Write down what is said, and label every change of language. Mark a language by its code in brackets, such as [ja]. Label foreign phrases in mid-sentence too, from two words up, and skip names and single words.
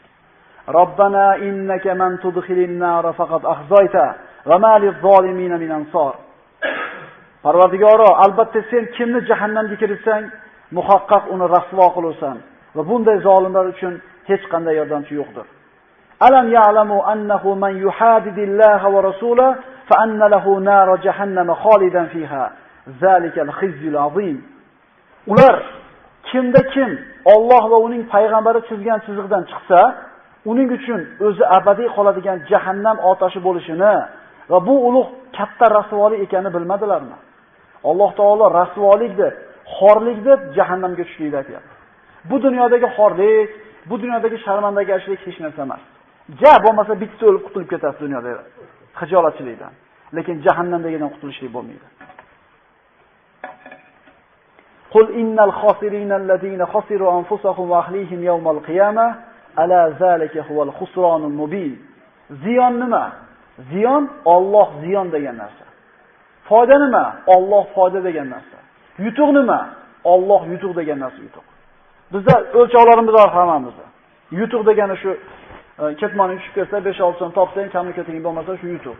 [ar] ربنا إنك من تدخل النار فقد أخزيته وما للظالمين من أنصار. [uz] Parvardigoro, albatta sen kimni jahannamga kiritsang, muhaqqaq uni rasvo qilursan va bunday zolimlar uchun hech qanday yordamchi yo'qdir. [ar] ألم يعلموا أنه من يحادد الله ورسوله فأن له نار جهنم خالدا فيها. ذلك الخزي العظيم. [uz] Ular kimda kim Alloh va uning payg'ambari chizgan chiziqdan chiqsa, uning uchun o'zi abadiy qoladigan jahannam otashi bo'lishini va bu ulug' katta rasvolik ekanini bilmadilarmi? Alloh taolo rasvolik deb, xorlik deb jahannamga tushishlikni aytayapti. Bu dunyodagi xorlik, bu dunyodagi sharmandagashlik hech narsa emas. Ja bo'lmasa bitta o'lib qutulib ketasiz dunyoda xijolatchilikdan. Lekin jahannamdagidan qutulishlik bo'lmaydi. [ar] قل إن الخاسرين الذين خسروا أنفسهم وأهليهم يوم القيامة ألا ذلك هو الخسران المبين. [uz] Ziyon nima? Ziyon Alloh ziyon degan narsa. Foyda nima? Alloh foyda degan narsa. Yutuq nima? Alloh yutuq degan narsa yutuq. Bizda o'lchovlarimiz bor hammamiz. Yutuq degani shu ketmonni tushib ketsa 5-6 so'm topsang, kamli keting bo'lmasa shu yutuq.